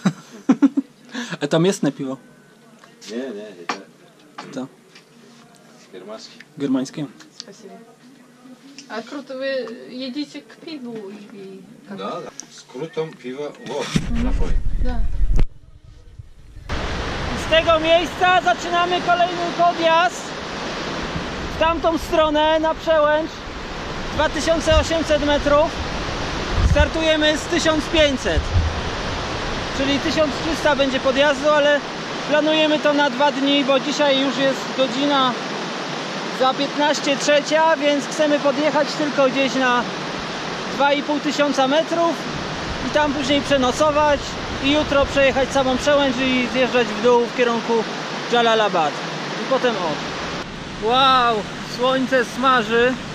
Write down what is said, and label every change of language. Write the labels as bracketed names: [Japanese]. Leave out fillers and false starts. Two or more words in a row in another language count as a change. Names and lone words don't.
[Russian] Это местное пиво. Не, это Да. германский. Германское. Спасибо. А круто вы едите к пиву или как? Да, да. С крутом пиво вот напой. Да. [Polish] Z tego miejsca zaczynamy kolejny podjazd w tamtą stronę na przełęcz 2800 metrów. Startujemy z 1500, czyli 1300 będzie podjazdu, ale planujemy to na 2 dni, bo dzisiaj już jest godzina za 15:03, więc chcemy podjechać tylko gdzieś na 2500 metrów i tam później przenocować i jutro przejechać samą przełęcz i zjeżdżać w dół w kierunku Jalalabad i potem Wow, słońce smaży